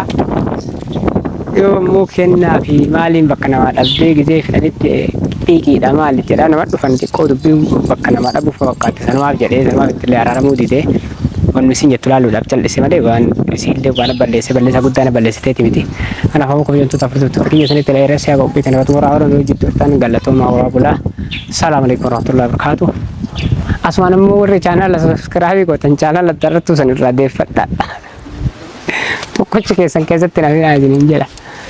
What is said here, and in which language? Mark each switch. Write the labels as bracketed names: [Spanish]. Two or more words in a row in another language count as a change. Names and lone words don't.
[Oromo] Yoo immoo kennaa fi maaliin bakka namaa dhabdee gisee fidhanitti xiiqiidha maali jedha nama dhufan xiqqoo dubbii bakka namaa dhabuuf fakkaate sanumaaf jedhee sanumaaf ittillee araaramuu didee wanni isin jettu laaluudhaaf cal'ise malee waan isiillee waan balleessaa guddaa na balleessiteeti miti. Kanaaf ammoo kabajamtoota furdiftoota kiyya sanitti dheeressaa qophii kana xumuraa warra nuyi jidduudhaan galatoomaa horaa bulaa. [Arabic] السلام عليكم ورحمة الله وبركاته. [Oromo] Asumaan ammoo warri chaanala sabiskiraabii gootan chaanala darrattuu san irraa deeffadha. Tokkochi keessan keessatti na fidaa isiniin jedha.